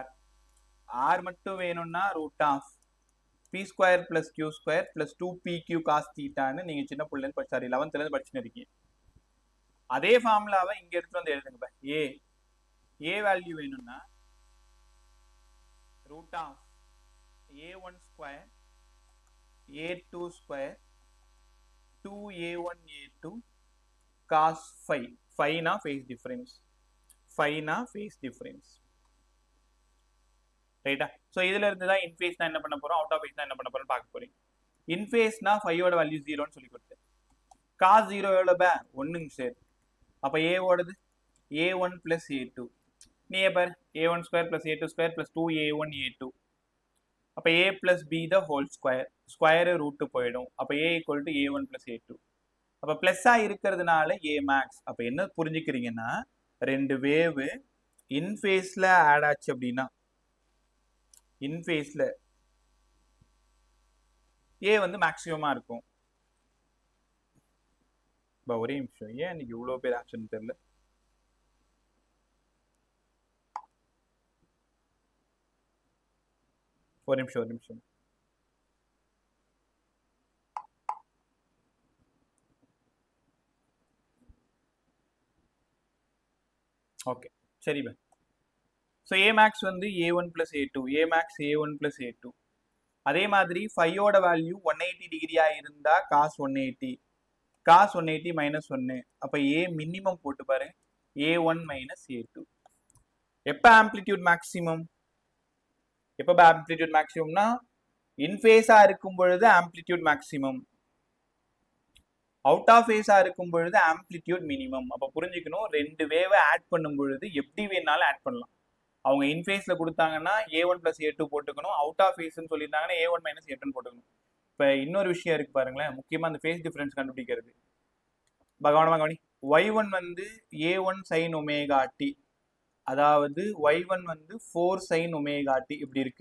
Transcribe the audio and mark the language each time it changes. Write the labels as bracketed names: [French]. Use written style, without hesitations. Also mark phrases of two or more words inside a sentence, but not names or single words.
[Tamil] r மட்டும் வேணும்னா [English] root of p square plus q square plus 2pq cos theta [Tamil] ன்னு நீங்க சின்ன புள்ளைல சாரி 11th ல படிச்சுட்டு இருக்கீங்க. அதே ஃபார்முலாவை இங்க எடுத்து வந்து எழுதுங்க பா. [English] a வேல்யூ வேணும்னா root of a1 square a2 square 2a1 a2 cos phi. Phi na phase difference. Phi na phase difference. ரைட்டா? [Tamil] ஸோ இதுல இருந்து தான் இன்ஃபேஸ்னா என்ன பண்ண போறோம், [English] out of phaseனா [Tamil] என்ன பண்ண போறோம் பார்க்க போறீங்க. இன்ஃபேஸ்னா ஃபையோட வேல்யூ 0ன்னு சொல்லி கொடுத்தேன். காஸ் 0 எவ்வளோ பே 1ங்க சார். அப்போ ஏவோடது a1 plus a2. நீ பாரு [English] a1 square plus a2 square plus 2a1 a2. அப்போ a plus b the whole square. square root போயிடும். அப்போ a equal to a1 plus a2. [Tamil] அப்போ பிளஸ்ஸா இருக்கிறதுனால [English] a max. [Tamil] அப்போ என்ன புரிஞ்சுக்கிறீங்கன்னா ரெண்டு வேவ் இன்ஃபேஸ்ல ஆட் ஆச்சு அப்படின்னா இன்ஃபேஸ்ல ஏ வந்து மேக்ஸிமமா இருக்கும். ஒரே நிமிஷம், ஏன் இன்னைக்கு இவ்வளவு பேர் ஆப்ஷன் தெரியல. ஒரு நிமிஷம். ஓகே சரி பா. [English] ஸோ ஏ மேக்ஸ் வந்து a1 plus a2, a max a1 plus a2. [Tamil] அதே மாதிரி ஃபையோட வேல்யூ 180 டிகிரியா இருந்தா [English] cos 180 cos 180 minus 1. [Tamil] அப்போ [English] a minimum [Tamil] போட்டு பாரு [English] a1 minus a2. [Tamil] எப்போ [English] amplitude maximum, [Tamil] எப்போ [English] amplitude maximumனா [Tamil] இன்ஃபேஸா இருக்கும் பொழுது [English] amplitude maximum, out of phaseா [Tamil] இருக்கும் பொழுது [English] amplitude minimum. [Tamil] அப்போ புரிஞ்சுக்கணும் ரெண்டு வேவை ஆட் பண்ணும் பொழுது எப்படி வேணாலும் ஆட் பண்ணலாம். அவங்க இன்ஃபேஸ்ல கொடுத்தாங்கன்னா [English] a1 plus a2 [Tamil] போட்டுக்கணும், [English] out of phaseன்னு [Tamil] சொல்லியிருந்தாங்கன்னா [English] a1 minus a2 [Tamil] போட்டுக்கணும். இப்போ இன்னொரு விஷயம் இருக்கு பாருங்களேன், முக்கியமாக அந்த [English] phase difference [Tamil] கண்டுபிடிக்கிறது. கவனமாக கவனி. y1 வந்து [English] a1 sin omega t, [Tamil] அதாவது y1 வந்து [English] 4 sin omega t [Tamil] இப்படி இருக்கு.